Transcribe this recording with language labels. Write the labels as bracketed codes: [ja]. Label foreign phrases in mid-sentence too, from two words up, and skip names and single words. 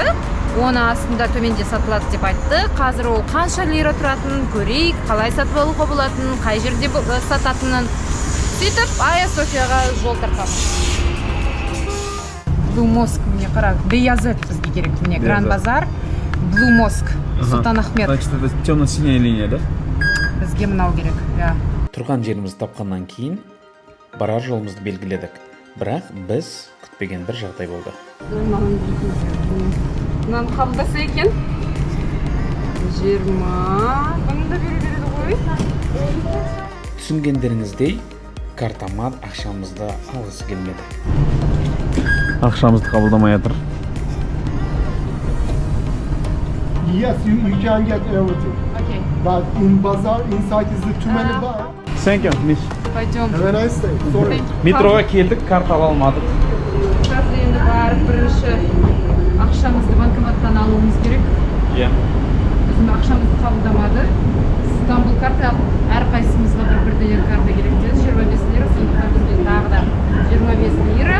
[kk] Оны астында төменде сатылады деп айтты. Қазір ол қанша лира тұратынын көрейік, қалай сатып алуға болатынын, қай жерде сататынын. Сөйтіп Ая Софияға жол тартамыз. Blue Mosque мне қара, Бейазет бізге керек. Міне Гранд Базар, Blue Mosque, Сұлтан Ахмет. [ru] Значит, это темно-синяя линия, да? [kk] Бізге мынау керек, иә. Тұрған жерімізді тапқаннан кейін барар жолымызды белгіледік. Бірақ біз күтпеген бір жағдай болды. Мынаны қабылдаса екен 20 бұны да береді ғой. Түсінгендеріңіздей, картама ақшамызды алғысы келмеді. Ақшамызды қабылдамай жатыр. [en] Yes, you can get everything. Окей. But in bazaar, inside is the too many bar. Thank you, Miss. [ru] Пойдем. [en] Have a nice day. Sorry. [kk] Метроға келдік, карта ала алмадық. Қазір енді барып бірінші ақшамызды банкоматтан алуымыз керек. Иә. Біздің ақшамызды қабылдамады. Стамбул карта әрқайсымызға бір-бірден карта керек деді. 25 лира, сондықтан бізге тағы да 25 лира.